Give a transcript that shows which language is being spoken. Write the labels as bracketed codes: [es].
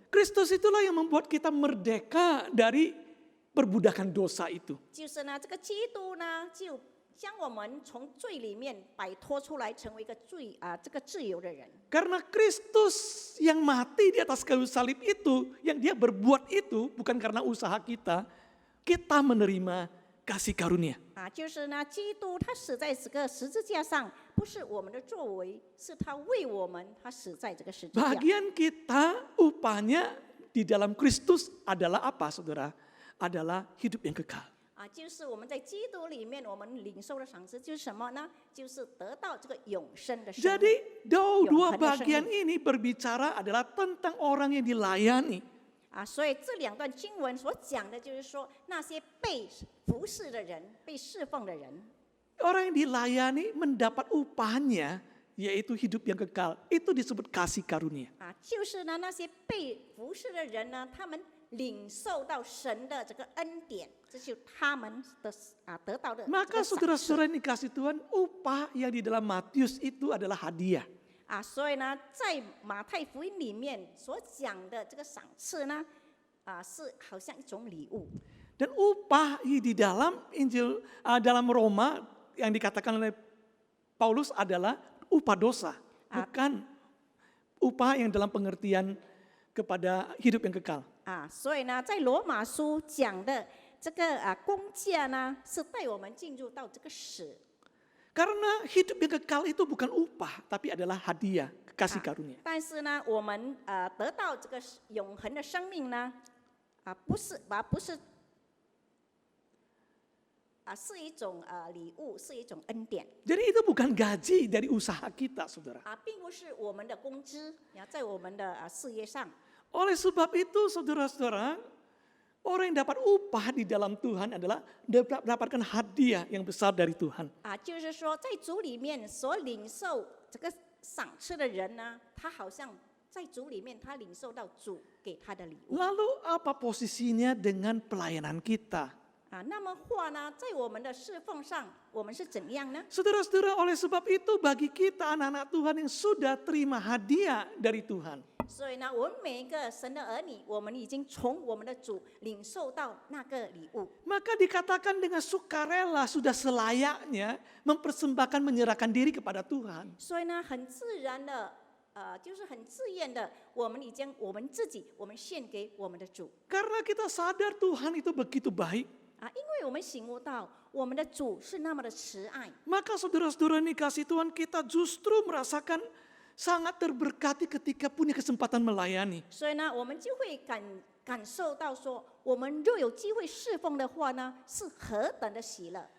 [id] Kristus itulah yang membuat kita merdeka dari perbudakan dosa itu. [zh] 就是呢，这个基督呢，就将我们从罪里面摆脱出来，成为一个这个自由的人。 [id] Karena Kristus yang mati di atas kayu salib itu, yang dia berbuat itu bukan karena usaha kita, kita menerima kasih karunia. [zh] 就是呢，基督他死在这个十字架上，不是我们的作为，是他为我们，他死在这个十字架。 [id] Bagian kita upahnya di dalam Kristus adalah apa, saudara? Adalah hidup yang kekal. [zh] 就是我们在基督里面，我们领受的赏赐就是什么呢？就是得到这个永生的生命。 [id] Jadi dua bagian ini berbicara adalah tentang orang yang dilayani. [zh] 所以这两段经文所讲的就是说，那些被服侍的人、被侍奉的人， [id] Orang yang dilayani mendapat upahnya, yaitu hidup yang kekal. Itu disebut kasih karunia. [zh] 就是呢，那些被服侍的人呢，他们领受到神的这个恩典，这就是他们的得到的。 [id] Maka saudara-saudara yang dikasih Tuhan, upah yang di dalam Matius itu adalah hadiah. [zh] 所以呢，在马太福音里面所讲的这个赏赐呢，是好像一种礼物。 [id] Dan upah di dalam Injil dalam Roma yang dikatakan oleh Paulus adalah upah dosa, bukan upah yang dalam pengertian kepada hidup yang kekal. [zh] 所以呢，在罗马书讲的这个工价呢，是带我们进入到这个死。 [id] Karena hidup yang kekal itu bukan upah, tapi adalah hadiah, kasih karunia. [zh] 但是呢，我们得到这个永恒的生命呢，不是是一种礼物，是一种恩典。 [id] Jadi itu bukan gaji dari usaha kita, saudara. [zh] 并不是我们的工资，在我们的事业上。 [id] Oleh sebab itu, saudara-saudara, orang yang dapat upah di dalam Tuhan adalah mendapatkan hadiah yang besar dari Tuhan. [zh] 就是说，在主里面所领受这个赏赐的人呢，他好像在主里面，他领受到主给他的礼物。 [id] Lalu apa posisinya dengan pelayanan kita? [zh] 那么话呢，在我们的侍奉上，我们是怎样呢？ [id] Saudara-saudara, oleh sebab itu bagi kita anak-anak Tuhan yang sudah terima hadiah dari Tuhan, [zh] 所以呢，我们每一个神的儿女，我们已经从我们的主领受到那个礼物。 [id] maka dikatakan dengan sukarela sudah selayaknya mempersembahkan menyerahkan diri kepada Tuhan. [zh] 所以呢，很自然的，就是很自愿的，我们已经我们自己，我们献给我们的主。 [id] Karena kita sadar Tuhan itu begitu baik, [zh] 因为我们醒悟到我们的主是那么的慈爱。 [id] maka saudara-saudara yang dikasih Tuhan, kita justru merasakan sangat terberkati ketika punya kesempatan melayani. [zh] 所以呢，我们就会感受到说，我们若有机会侍奉的话呢，是何等的喜乐。